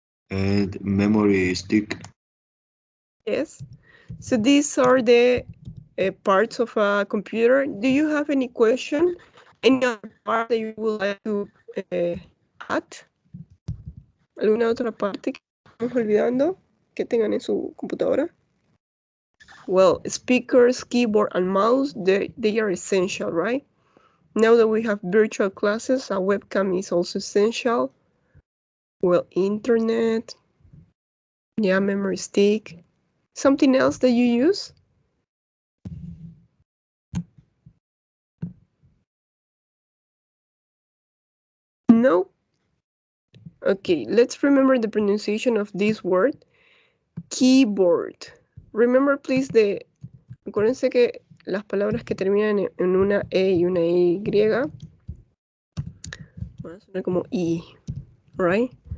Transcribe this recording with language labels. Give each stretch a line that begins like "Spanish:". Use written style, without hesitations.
English: And memory stick. Yes. So these are the parts of a computer. Do you have any question? Any other part that you would like to add?
Spanish: ¿Alguna otra parte que estamos olvidando que tengan en su computadora?
English: Well, speakers, keyboard, and mouse, they are essential, right? Now that we have virtual classes, a webcam is also essential. Well, internet, yeah, memory stick. Something else that you use? No? Okay, let's remember the pronunciation of this word. Keyboard. Remember, please,
Spanish: acuérdense que las palabras que terminan en una E y una Y van a sonar como I, right?